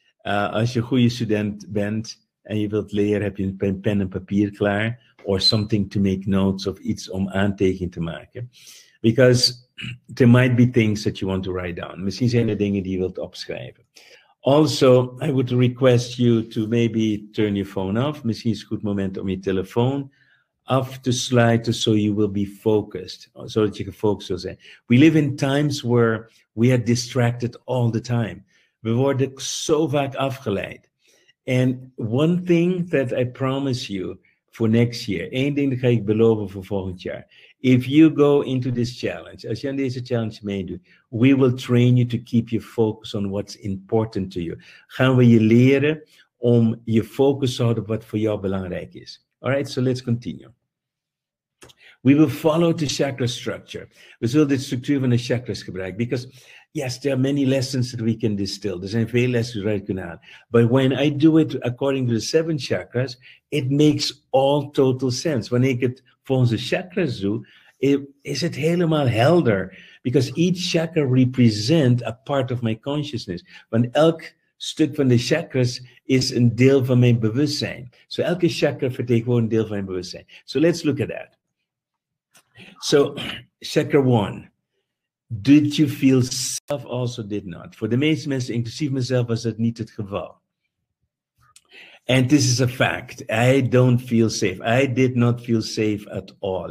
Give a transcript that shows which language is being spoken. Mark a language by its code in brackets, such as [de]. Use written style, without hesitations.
[nl] Als je een goede student bent en je wilt leren, heb je een pen en papier klaar. [en] Or something to make notes of [nl] iets om aantekening te maken. [en] Because there might be things that you want to write down. [nl] Misschien zijn er dingen die je wilt opschrijven. [en] Also, I would request you to maybe turn your phone off. [nl] Misschien is het een goed moment om je telefoon af te sluiten, [en] so you will be focused. [nl] Zodat je gefocust wil zijn. [en] We live in times where we are distracted all the time. [nl] We worden zo vaak afgeleid. [en] And one thing that I promise you for next year, [nl] één ding dat ga ik beloven voor volgend jaar. [en] If you go into this challenge, [nl] als je aan deze challenge meedoet, [en] we will train you to keep your focus on what's important to you. [nl] Gaan we je leren om je focus te houden op wat voor jou belangrijk is. [en] Alright, so let's continue. We will follow the chakra structure. [nl] We zullen de structuur van de chakras gebruiken. [en] Because Yes, there are many lessons that we can distill. [nl] Er zijn veel lessen eruit kunnen halen. [en] But when I do it according to the 7 chakras, it makes all total sense. [nl] Wanneer ik het volgens de chakras doe, is het helemaal helder. [en] Because each chakra represents a part of my consciousness. [nl] Want elk stuk van de chakras is een deel van mijn bewustzijn. So elke chakra vertegenwoordigt een deel van mijn bewustzijn. [en] So let's look at that. So, chakra 1. Did you feel self? Also did not. [nl] Voor de meeste mensen, inclusief mezelf, was dat niet het geval. [en] And this is a fact. I don't feel safe. I did not feel safe at all.